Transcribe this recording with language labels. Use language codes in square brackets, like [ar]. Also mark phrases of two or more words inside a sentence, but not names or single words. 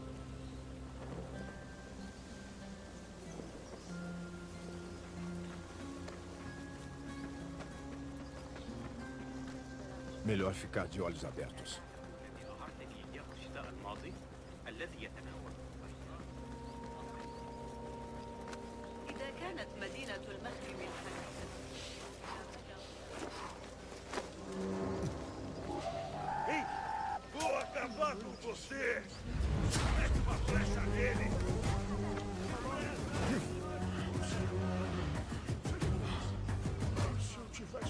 [pt] Melhor ficar de olhos abertos. [ar] إذا كانت مدينة المخرم الحديثة [pt] Vou acabar com você! Mete uma flecha nele! Se eu tivesse...